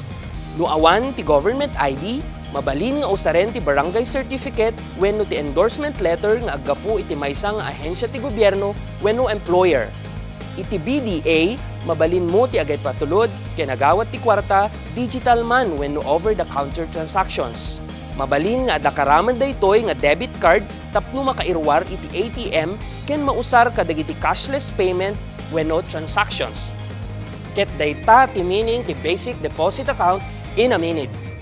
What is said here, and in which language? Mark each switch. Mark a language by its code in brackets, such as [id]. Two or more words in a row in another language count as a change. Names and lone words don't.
[ilo] No awan ti [en] government ID, [ilo] mabalin nga usaren ti barangay certificate wenno ti [en] endorsement letter [ilo] nga aggapu iti maysa nga ahensya ti gobyerno wenno employer. Iti BDA, mabalin mo ti agay patulod ken agawat ti kwarta digital man wenno [en] over-the-counter transactions. [ilo] Mabalin nga adakaraman daytoy nga [en] debit card [ilo] tapno makairwar iti ATM ken mausar kadagiti [en] cashless payment [ilo] wenno transactions. Ket dayta ti meaning ti [en] basic deposit account in a minute.